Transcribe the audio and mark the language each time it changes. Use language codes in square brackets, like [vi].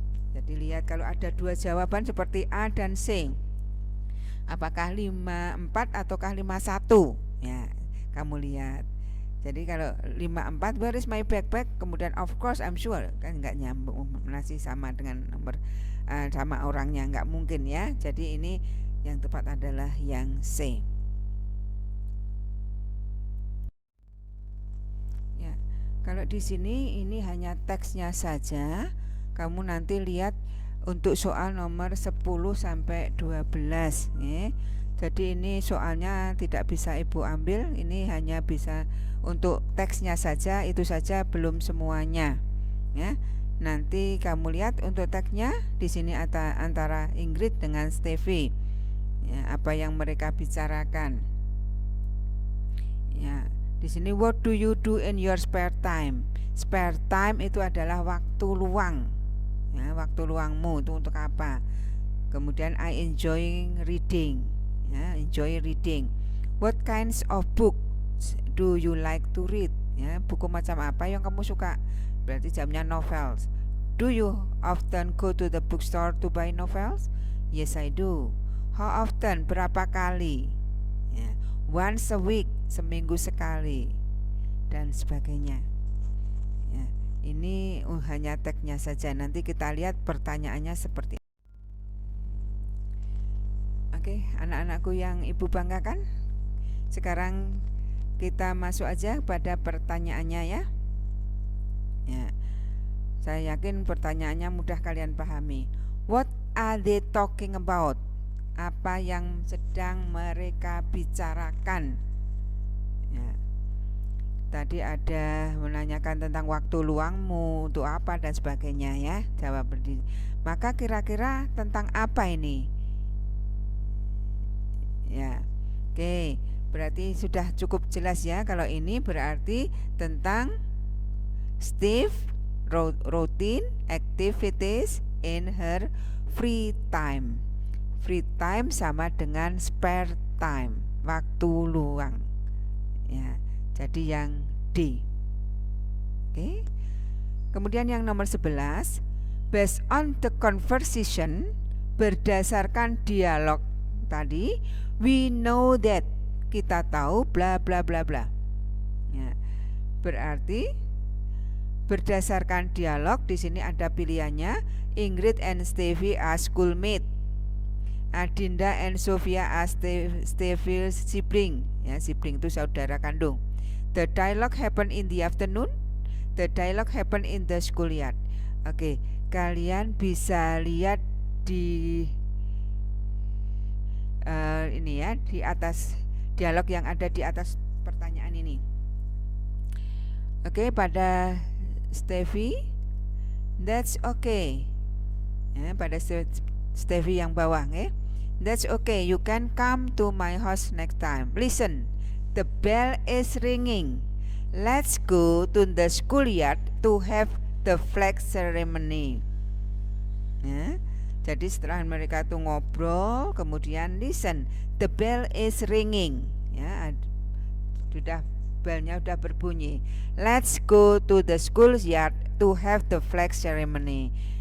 [id] Jadi lihat kalau ada 2 jawaban seperti A dan C, apakah 54 ataukah 51? Ya, kamu lihat. Jadi kalau [en] 54, where is my backpack? [id] Kemudian [en] of course I'm sure, [id] kan nggak nyambung, masih sama dengan nomor sama orangnya, nggak mungkin ya. Jadi ini yang tepat adalah yang C. Ya, kalau di sini ini hanya teksnya saja. Kamu nanti lihat untuk soal nomor 10 sampai 12 ya. Jadi ini soalnya tidak bisa Ibu ambil, ini hanya bisa untuk teksnya saja, itu saja belum semuanya ya. Nanti kamu lihat untuk teksnya di sini antara Ingrid dengan Steffi ya, apa yang mereka bicarakan. Ya, di sini [en] what do you do in your spare time? [id] Spare time itu adalah waktu luang. Ya, waktu luangmu itu untuk apa? [en] Kemudian I enjoy reading. Ya, enjoy reading. What kinds of books do you like to read? [id] Ya, buku macam apa yang kamu suka? Berarti jamnya novels. [en] Do you often go to the bookstore to buy novels? Yes, I do. How often? [id] Berapa kali? Ya, [en] once a week, [id] seminggu sekali, dan sebagainya. Ya, ini hanya teksnya saja. Nanti kita lihat pertanyaannya seperti apa. Oke, anak-anakku yang Ibu banggakan, sekarang kita masuk aja pada pertanyaannya ya. Ya, saya yakin pertanyaannya mudah kalian pahami. [en] What are they talking about? [id] Apa yang sedang mereka bicarakan? Ya, tadi ada menanyakan tentang waktu luangmu untuk apa dan sebagainya ya. Jawab berdiri. Maka kira-kira tentang apa ini? Ya, oke, berarti sudah cukup jelas ya. Kalau ini berarti tentang [en] Steve routine activities in her free time. [id] Free time sama dengan spare time, waktu luang. Ya, jadi yang D. Oke. Kemudian yang nomor 11, [en] based on the conversation, [id] berdasarkan dialog tadi, [en] we know that, [id] kita tahu bla bla bla bla. Ya, berarti berdasarkan dialog di sini ada pilihannya. [en] Ingrid and Steffi are schoolmate. Adinda and Sofia are Steffi's sibling. [id] Ya, sibling itu saudara kandung. [en] The dialogue happen in the afternoon. The dialogue happen in the schoolyard. [id] Oke, kalian bisa lihat di ini ya, di atas dialog yang ada di atas pertanyaan ini. Oke, pada Steffi, [en] that's okay. [id] Ya, pada Steffi yang bawah, [en] that's okay. You can come to my house next time. Listen, the bell is ringing. Let's go to the schoolyard to have the flag ceremony. [id] Ya, jadi setelah mereka tuh ngobrol, kemudian [en] listen, the bell is ringing. [id] Ya, sudah belnya sudah berbunyi. [en] Let's go to the schoolyard to have the flag ceremony.